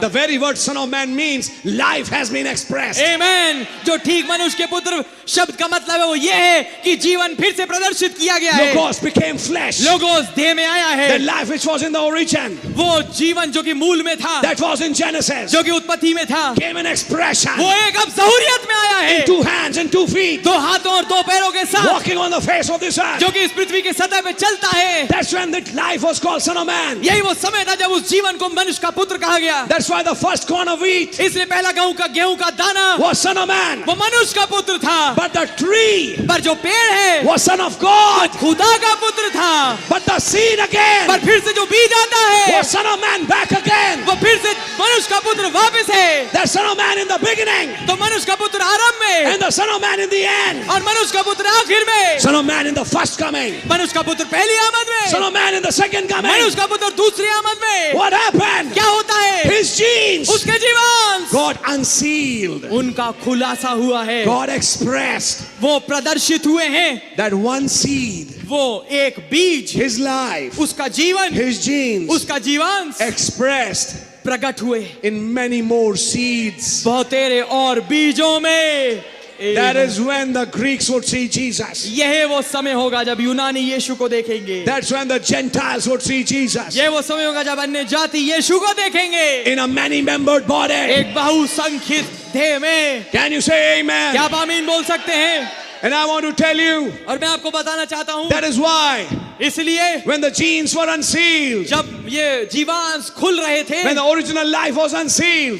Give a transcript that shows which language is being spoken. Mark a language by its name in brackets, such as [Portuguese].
[English] The very word Son of Man means life has been expressed. Amen. [Hindi] जो ठीक मनुष्य के पुत्र शब्द का मतलब है वो ये है कि जीवन फिर से प्रदर्शित किया गया है. [English] Logos became flesh. [Hindi] लोगोस देह में आया [English] The [Hindi] है. [English] life which was in the origin, [Hindi] वो जीवन जो कि मूल में था, [English] that was in Genesis, [Hindi] जो कि उत्पत्ति में था, [English] came in expression. [Hindi] वो एक अब ज़हूरियत में आया है. [English] In 2 hands and 2 feet, [Hindi] 2 हाथों और 2 पैरों के साथ, [English] walking on the face of this earth. [Hindi] जो कि इस पृथ्वी की सतह पे चलता है. [English] That's when that life was called Son of Man. [Hindi] यही वो समय था जब उस जीवन को मनुष्य का पुत्र कहा गया. [English] That's why the first corn of wheat [Hindi] इसलिए पहला गेहूं का दाना [English] was Son of Man. [Hindi] वो मनुष्य का पुत्र था. [English] But the tree [Hindi] पर जो पेड़ है [English] was Son of God. [Hindi] खुदा का पुत्र था. [English] But the seed again [Hindi] पर फिर से जो बीज आता है [English] was Son of Man back again. [Hindi] वो फिर से मनुष्य का पुत्र वापस है. [English] That Son of Man in the beginning [Hindi] तो मनुष्य का पुत्र आरंभ में [English] and the Son of Man in the end. [Hindi] और मनुष्य का पुत्र आखिर में. [English] Son of Man in the first coming. [Hindi] मनुष्य का पुत्र पहली आमद [English] Son [Hindi] में. [English] of Man in the second coming. [Hindi] मनुष्य का पुत्र दूसरी आमद में. [English] What happened? [Hindi] क्या होता है? [English] His genes. [Hindi] उसके जीवन [English] God unsealed. [Hindi] उनका खुलासा हुआ है. [English] God expressed [Hindi] वो प्रदर्शित हुए हैं. [English] that one seed, [Hindi] वो एक बीज, [English] his life, [Hindi] उसका जीवन, [English] his genes [Hindi] उसका जीवन [English] expressed [Hindi] प्रकट हुए [English] in many more seeds. [Hindi] बहुतेरे और बीजों में. [English] That is when the Greeks would see Jesus. [Hindi] यह वो समय होगा जब यूनानी यीशु को देखेंगे. [English] That's when the Gentiles would see Jesus [Hindi] यह वो समय होगा जब अन्य जाति यीशु को देखेंगे [English] in a many-membered body. [Hindi] एक बहुसंख्यित देह में. [English] Can you say amen? [Hindi] क्या आप आमीन बोल सकते हैं? [English] And I want to tell you, [Hindi] और मैं आपको बताना चाहता हूँ, [English] that is why [Hindi] इसलिए [English] when the genes were unsealed, [Hindi] जब ये जीवांश खुल रहे थे, [English] when the original life was unsealed,